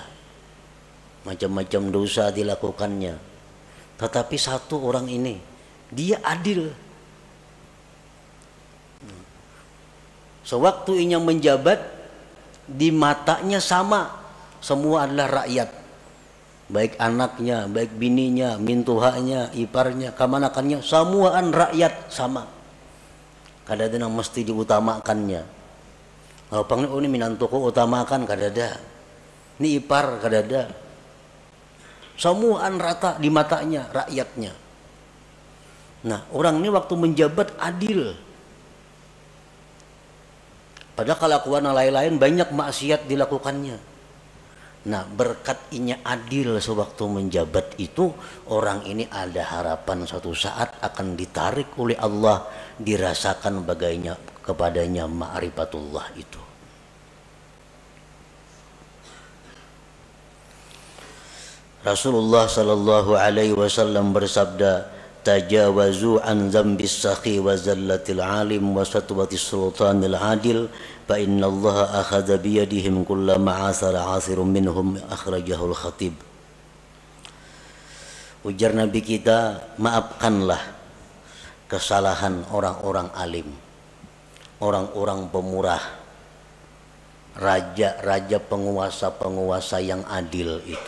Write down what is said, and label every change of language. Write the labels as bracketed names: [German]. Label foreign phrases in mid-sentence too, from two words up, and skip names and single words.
[Indonesian] Macam-macam dosa dilakukannya. Tetapi satu orang ini, dia adil. Sewaktu ia menjabat, di matanya sama, semua adalah rakyat. [Banjar] Baik anaknya, baik bininya, mintuhanya, iparnya, kamanakannya, semuaan rakyat sama. Kada ada yang mesti diutamakannya. Kalau pang ini minantuku utamakan, kada ada. Ini ipar, kada ada. Semuaan rata di matanya, rakyatnya. [Indonesian] Nah, orang ini waktu menjabat adil. Padahal kelakuan lain-lain banyak maksiat dilakukannya. [Banjar] Nah, berkat inya adil sewaktu menjabat itu, orang ini ada harapan suatu saat akan ditarik oleh Allah, dirasakan bagainya kepadanya ma'rifatullah itu. [Indonesian] Rasulullah [Arabic] صلى الله عليه وسلم [Indonesian] bersabda, [Arabic] تجاوزوا عن ذنب السخي وزلة العالم وسطوة السلطان العادل فإن الله آخذ بيدهم كلما عثر عاثر منهم أخرجه الخطيب. [Indonesian] Ujar Nabi kita, maafkanlah kesalahan orang-orang alim, orang-orang pemurah, raja-raja, penguasa-penguasa yang adil itu.